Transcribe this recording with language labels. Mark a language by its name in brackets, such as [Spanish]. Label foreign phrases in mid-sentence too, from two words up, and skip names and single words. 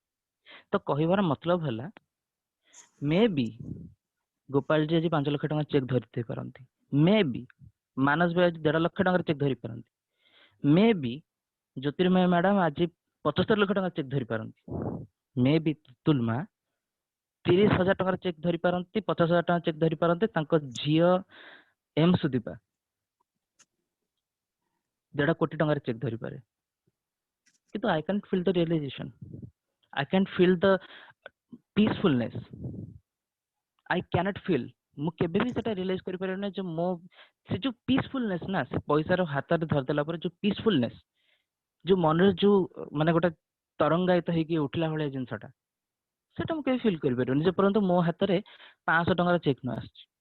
[Odia] ତ କହିବାର ମତଲବ ହେଲା, [English] maybe [Odia] ଗୋପାଳଜୀ ଆଜି 5 ଲକ୍ଷ ଟଙ୍କା ଚେକ୍ ଧରିଥାଇ ପାରନ୍ତି, [English] maybe [Odia] ମାନସ ଭାଇ ଆଜି 1.5 ଲକ୍ଷ ଟଙ୍କାର ଚେକ୍ ଧରି ପାରନ୍ତି, [English] maybe [Odia] ଜ୍ୟୋତିର୍ମୟ ମ୍ୟାଡାମ ଆଜି 75 ଲକ୍ଷ ଟଙ୍କା ଚେକ୍ ଧରି ପାରନ୍ତି, [English] maybe [Odia] ତୁଲ ମା 30,000 ଟଙ୍କାର ଚେକ୍ ଧରି ପାରନ୍ତି, 50,000 ଟଙ୍କା ଚେକ୍ ଧରି ପାରନ୍ତି, ତାଙ୍କ ଝିଅ ଏମ ସୁଦୀପା 1.5 କୋଟି ଟଙ୍କାର ଚେକ୍ ଧରିପାରେ। [English] କିନ୍ତୁ I can't feel the realization, I can't feel the peacefulness, I cannot feel, [Odia] ମୁଁ କେବେ ବି ସେଟା ରିଏଲାଇଜ କରିପାରିବିନି ଯେ ମୋ ସେ ଯୋଉ ପିସଫୁଲନେସ ନା, ସେ ପଇସାର ହାତରେ ଧରିଦେଲା ପରେ ଯୋଉ ପିସଫୁଲନେସ, ଯୋଉ ମନରେ ଯୋଉ ମାନେ ଗୋଟେ तरंगायित ହେଇକି ଉଠିଲା ଭଳିଆ ଜିନିଷଟା ସେଟା ମୁଁ କେବେ ଫିଲ୍ କରିପାରିବିନି ଯେ ପର୍ଯ୍ୟନ୍ତ ମୋ ହାତରେ 500 ଟଙ୍କାର ଚେକ୍ ନ ଆସିଛି।